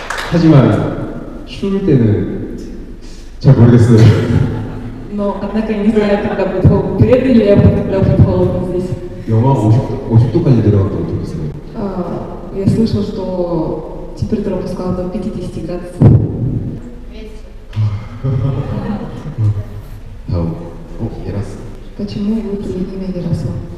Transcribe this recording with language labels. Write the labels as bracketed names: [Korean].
[Korean] 하지만 추울 때는 잘 모르겠어요. [Russian] Но, однако, не знаю, когда будет холодно. Приеду ли я, когда будет холодно здесь? [Korean] 영하 50도까지 내려갔다고 들었어요. [Russian] Я слышал, что температура опускалась до 50 градусов. [Korean] 다음, 예라스. [Russian] Почему выбрали имя Яросу?